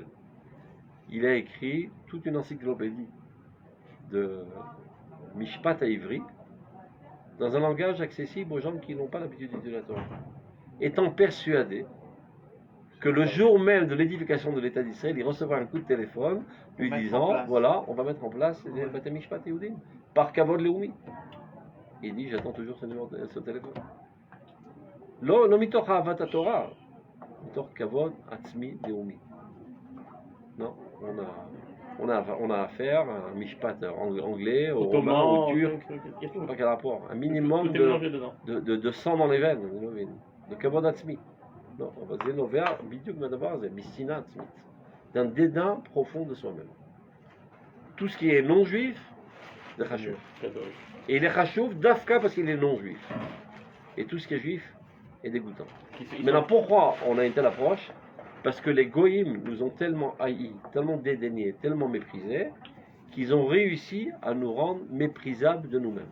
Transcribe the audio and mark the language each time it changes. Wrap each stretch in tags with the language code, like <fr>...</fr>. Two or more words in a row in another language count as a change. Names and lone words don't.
<fr>Il a écrit toute une encyclopédie de Mishpat à Ivry, dans un langage accessible aux gens qui n'ont pas l'habitude d'étudier la Torah, étant persuadé que le jour même de l'édification de l'État d'Israël, il recevra un coup de téléphone lui Mettre en disant place. voilà, on va mettre en place les</fr> <he>בתי משפט יהודים</he> <fr>par</fr> <he>כבוד לאומי.</he> <fr>Il dit j'attends toujours ce téléphone.</fr> <he>לא מתוך אהבת התורה, מתוך כבוד עצמי לאומי.</he> <fr>Non, on a affaire à un mishpat anglais, au romain, au turc, pas quel rapport. Un minimum de sang dans les veines, de</fr> <he>כבוד עצמי.</he> <fr>Non,</fr> <he>זה נובע בדיוק מהדבר הזה, משנאה עצמית,</he> <fr>d'un dédain profond de soi-même. Tout ce qui est non-juif, c'est chashuv. Et il est</fr> <he>חשוב דווקא</he> <fr>parce qu'il est non-juif. Et tout ce qui est juif est dégoûtant. Maintenant, pourquoi on a une telle approche? Parce que les goïms nous ont tellement haïs, tellement dédaignés, tellement méprisés, qu'ils ont réussi à nous rendre méprisables de nous-mêmes.</fr>